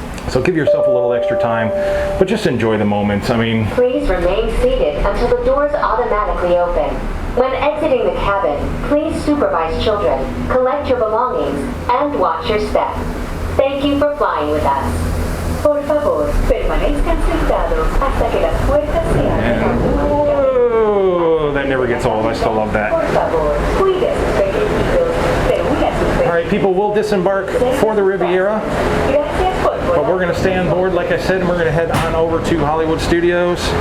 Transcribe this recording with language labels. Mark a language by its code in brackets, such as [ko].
[en] So give yourself a little extra time, but just enjoy the moments. I mean, please remain seated until the doors automatically open. When exiting the cabin, please supervise children, collect your belongings, and watch your step. Thank you for flying with us. [es] Por favor, permanezcan sentados hasta que las puertas se abran. [en] Whoa, that never gets old. I still love that. [es] Por favor, cuide a sus pequeñitos, reúna a sus [en] All right, people will disembark for the Riviera, [es] Gracias por [en] but we're going to stay on board, like I said, and we're going to head on over to Hollywood Studios.